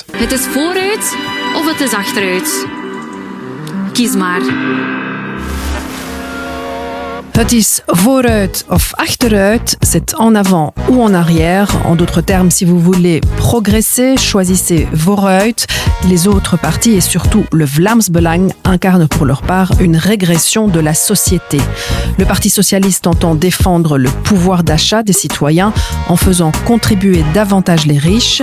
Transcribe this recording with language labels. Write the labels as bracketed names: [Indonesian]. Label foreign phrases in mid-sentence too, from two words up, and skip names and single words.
[Dutch] Het is vooruit of het is achteruit. Kies maar. Het is vooruit of achteruit, [French] c'est en avant ou en arrière. En d'autres termes, si vous voulez progresser, choisissez vooruit. Les autres partis et surtout le Vlaams Belang incarnent pour leur part une régression de la société. Le Parti socialiste entend défendre le pouvoir d'achat des citoyens en faisant contribuer davantage les riches.